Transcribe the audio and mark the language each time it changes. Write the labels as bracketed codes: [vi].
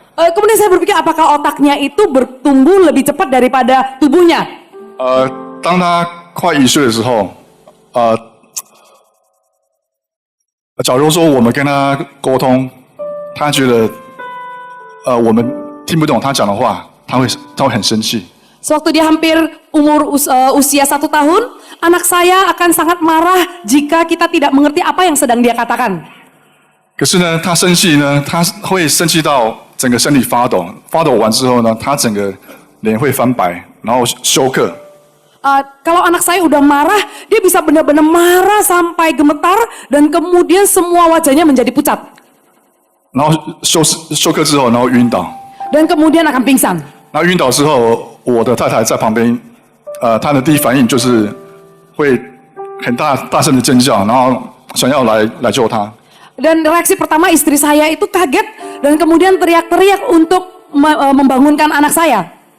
[id] Kemudian saya berpikir apakah otaknya itu bertumbuh lebih cepat daripada tubuhnya? [zh] 当他快1岁的时候，假如说我们跟他沟通，他觉得我们听不懂他讲的话，他会很生气。 [id] Sewaktu dia hampir usia 1 tahun, anak saya akan sangat marah jika kita tidak mengerti apa yang sedang dia katakan. [zh] 可是呢，他生气呢，他会生气到整个身体发抖，发抖完之后呢，他整个脸会翻白，然后休克。 [id] Kalau anak saya udah marah, dia bisa benar-benar marah sampai gemetar dan kemudian semua wajahnya menjadi pucat. [zh] 然后休克之后，然后晕倒。 [id] Dan kemudian akan pingsan. [zh] 然后晕倒之后，我的太太在旁边，她的第一反应就是会很大声的尖叫，然后想要来救他。 [id] Dan reaksi pertama istri saya itu kaget dan kemudian teriak-teriak untuk membangunkan anak saya.